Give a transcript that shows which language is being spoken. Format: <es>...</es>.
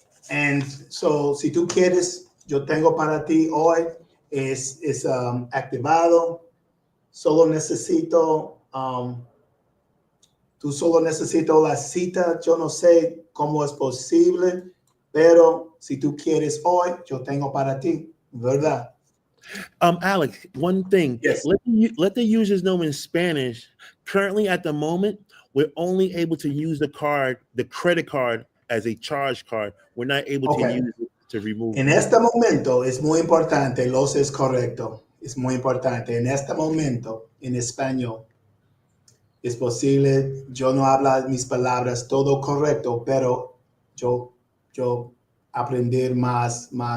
<en>And so,</en> <es>si tú quieres, yo tengo para ti hoy, es activado. Solo necesito, tú solo necesito la cita. Yo no sé cómo es posible, pero si tú quieres hoy, yo tengo para ti, ¿verdad?</es> <en>Alex, one thing. Yes. Let the users know in Spanish. Currently, at the moment, we're only able to use the credit card, as a charge card. We're not able to Okay. use it to remove</en> <es>En</es> <en>money.</en> <es>este momento es muy importante, los es correcto, es muy importante. En este momento, en español, es posible, yo no hablo mis palabras todo correcto, pero yo aprender más.</es>